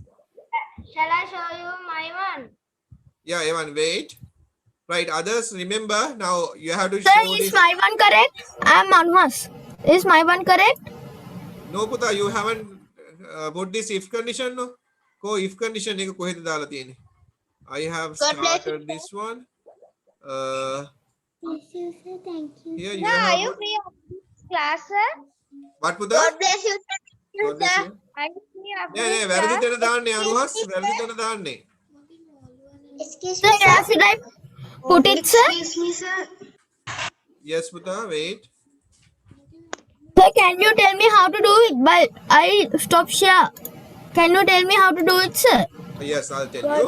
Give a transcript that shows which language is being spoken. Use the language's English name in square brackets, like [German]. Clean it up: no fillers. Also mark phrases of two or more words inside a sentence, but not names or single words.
[English] Shall I show you my one? Yeah, Evan, wait. Right, others, remember, now you have to Sir, show is this. my one correct? I'm Anwas. Is my one correct? No, Buddha, you haven't put this if condition, no? If condition, [Sinhala] එක කොහෙද දාලා තියෙන්නේ? [English] I have started this one. Here you Sir, are have you put- free after this class, sir? what, Buddha? God bless you, sir. God bless you. Are you free after [Sinhala] නෑ නෑ [English] this [Sinhala] වැරදි [English] class? [Sinhala] තැන දාන්නේ අනුහස් වැරදි තැන දාන්නේ. [English] Excuse Sir, where should I put it, sir? me, sir. Yes, Buddha, wait. Sir, can you tell me how to do it? But I stop share. Can you tell me how to do it, sir? Yes, I'll tell you.